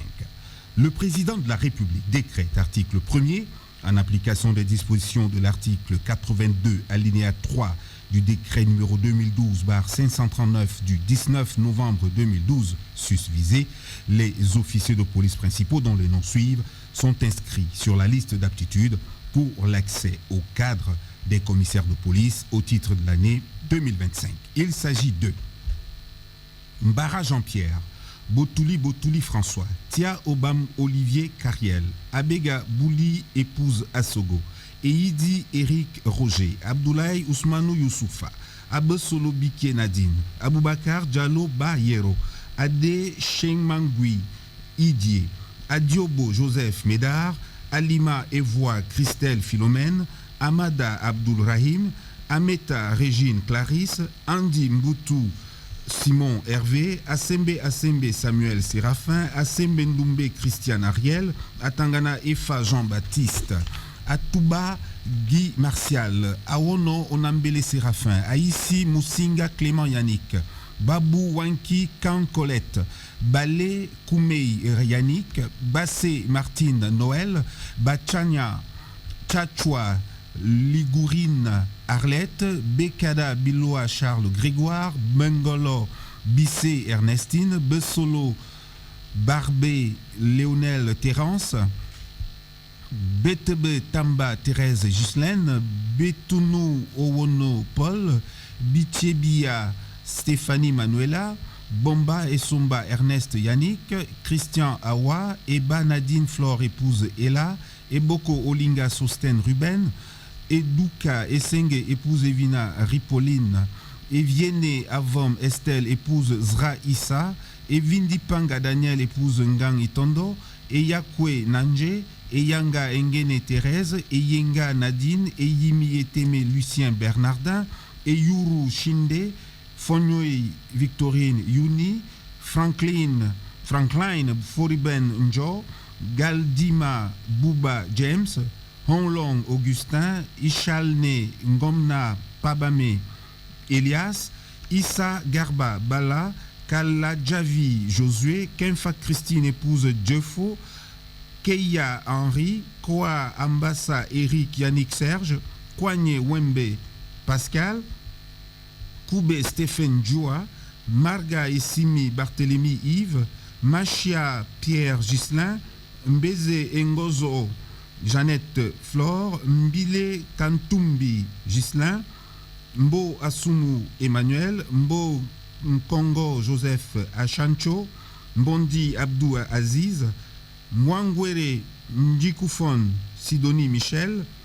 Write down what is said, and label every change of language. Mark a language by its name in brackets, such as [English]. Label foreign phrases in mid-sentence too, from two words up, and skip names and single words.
[French] Le président de la République décrète, article 1er, en application des dispositions de l'article 82 alinéa 3 du décret numéro 2012/539 du 19 novembre 2012 susvisé, les officiers de police principaux dont les noms suivent sont inscrits sur la liste d'aptitude pour l'accès au cadre des commissaires de police au titre de l'année 2025. Il s'agit de Mbara Jean-Pierre, Botouli François, Tia Obam Olivier Cariel, Abega Bouli épouse Assogo, Eidi Eric Roger, Abdoulaye Ousmanou Youssoufa, Abesolo Biké Nadine, Aboubakar Diallo Bayero, Ade Chengmangui Idie, Adiobo Joseph Médard, Alima Evoa Christelle Philomène, Amada Abdoulrahim, Ameta Régine Clarisse, Andy Mboutou Simon Hervé, Assembe Samuel Séraphin, Assembe Ndoumbe Christian Ariel, Atangana Efa Jean-Baptiste, Atouba Guy Martial, Awono Onambele Séraphin, Aïssi Moussinga Clément Yannick, Babou Wanki Kan Colette, Balé Koumei Yannick, Bassé Martine Noël, Bachania Tchachua Ligourine Arlette, Bekada Biloa Charles Grégoire, Bengolo Bissé Ernestine, Bessolo Barbé Léonel Terence, Betebe Tamba Thérèse Ghislaine, Betounou Owono Paul, Bichebia Stéphanie Manuela, Bomba et Somba Ernest Yannick, Christian Awa, Eba Nadine Flore épouse Ella, Eboko Olinga Sosten Ruben, Eduka Essenge épouse Evina Ripoline, Eviene Avom Estelle épouse Zra Issa, Evindipanga Daniel épouse Ngang Itondo, Eyakwe Nanje, Eyanga Engene Thérèse, Eyenga Nadine, Eyimi Eteme Lucien Bernardin, Eyuru Shinde, Fonyoe Victorine Yuni, Franklin Foriben Njo, Galdima Bouba James, Honlong Augustin, Ishalne Ngomna Pabame Elias, Issa Garba Bala, Kala Javi Josué, Kenfa Christine épouse Jeffo, Keia Henri, Koa Ambassa Eric Yannick Serge, Kwanye Wembe Pascal, Koube Stéphane Djoua, Marga Essimi Barthélemy Yves, Machia Pierre Ghislain, Mbeze Ngozo Jeannette Flore, Mbile Kantumbi Ghislain, Mbo Asumu Emmanuel, Mbo Nkongo Joseph Achancho, Mbondi Abdou Aziz, Mwangwere Ndjikoufon Sidonie Michel,